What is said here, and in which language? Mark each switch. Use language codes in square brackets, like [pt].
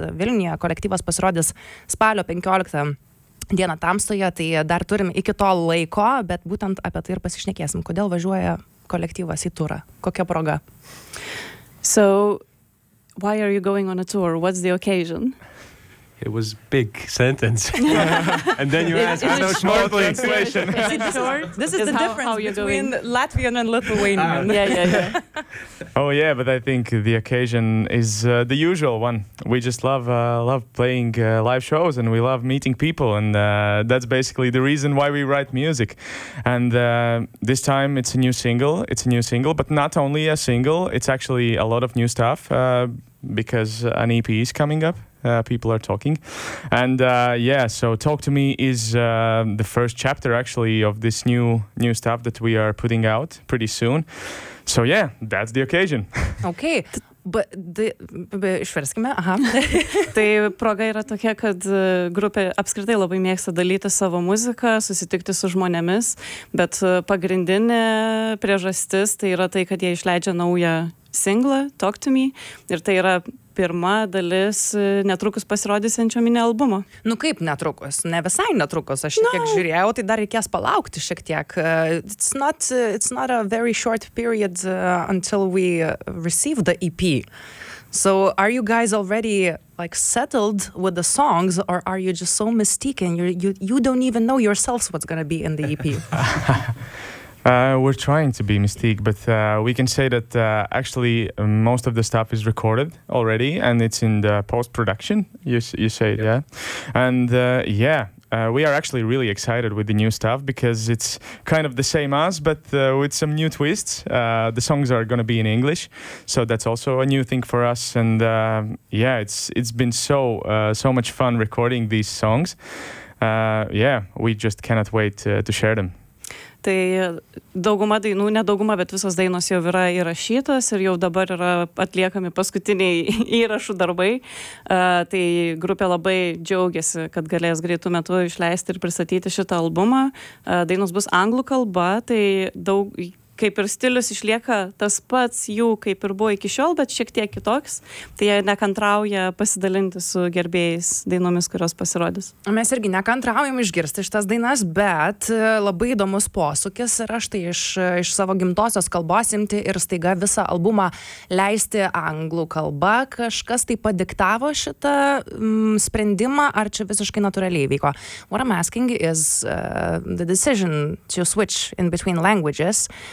[lt] Vilniuje kolektyvas pasirodys spalio 15 dieną Tamstoje, tai dar turim iki to laiko, bet būtent apie tai ir pasišnekėsim. Kodėl važiuoja kolektyvas į turą? Kokia proga? [en] So, why are you going on a tour? What's the occasion? It was big sentence. And then you asked a small translation. This is the difference between Latvian and Lithuanian. Yeah. Oh yeah, but I think the occasion is the usual one. We just love playing live shows, and we love meeting people, and that's basically the reason why we write music. And this time it's a new single. It's a new single, but not only a single. It's actually a lot of new stuff because an EP is coming up. People are talking, and so Talk to Me is the first chapter actually of this new stuff that we are putting out pretty soon. So yeah, that's the occasion. Okay, but [lt] išverskime, aha. Tai proga yra tokia, kad grupė apskritai labai mėgsta dalyti savo muziką, susitikti su žmonėmis, bet pagrindinė priežastis tai yra tai, kad jie išleidžia naują singlą Talk to Me, ir tai yra pirma dalis netrukus pasirodysiančio mini albumo. Nu kaip netrukus? Ne visai netrukus, aš tiek žiūrėjau, tai dar reikės palaukti šiek tiek. [en] It's not a very short period until we receive the EP. So are you guys already like settled with the songs, or are you just so mistaken? You don't even know yourselves what's gonna be in the EP. We're trying to be mystique, but we can say that actually most of the stuff is recorded already, and it's in the post-production, you say, yep. Yeah? And we are actually really excited with the new stuff, because it's kind of the same as, but with some new twists. The songs are going to be in English, so that's also a new thing for us, and it's been so much fun recording these songs. We just cannot wait to share them. [lt] Tai dauguma dainų, ne dauguma, bet visos dainos jau yra įrašytos ir jau dabar yra atliekami paskutiniai įrašų darbai. Tai grupė labai džiaugiasi, kad galės greitų metų išleisti ir pristatyti šitą albumą. Dainos bus anglų kalba, tai daug, kaip ir stilius išlieka tas pats jų, kaip ir buvo iki šiol, bet šiek tiek kitoks. Tai jie nekantrauja pasidalinti su gerbėjais dainomis, kurios pasirodys. Mes irgi nekantraujam išgirsti šitas dainas, bet labai įdomus posūkis yra štai iš savo gimtosios kalbos imti ir staiga visą albumą leisti anglų kalba. Kažkas tai padiktavo šitą sprendimą, ar čia visiškai natūraliai vyko? [en] What I'm asking is the decision to switch in between languages.